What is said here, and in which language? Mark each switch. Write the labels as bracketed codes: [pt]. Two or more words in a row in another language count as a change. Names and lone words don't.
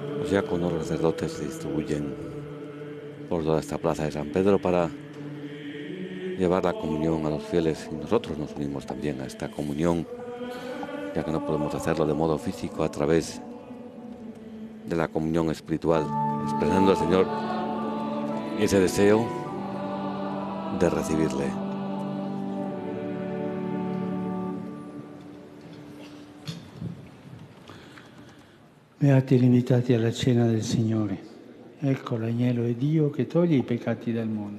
[es] diáconos, los sacerdotes se distribuyen por toda esta plaza de San Pedro para llevar la comunión a los fieles, y nosotros nos unimos también a esta comunión, ya que no podemos hacerlo de modo físico, a través de la comunión espiritual, expresando al Señor ese deseo de recibirle. [it] Beati gli invitati alla cena del Signore. Ecco l'agnello di Dio che toglie i peccati del mondo.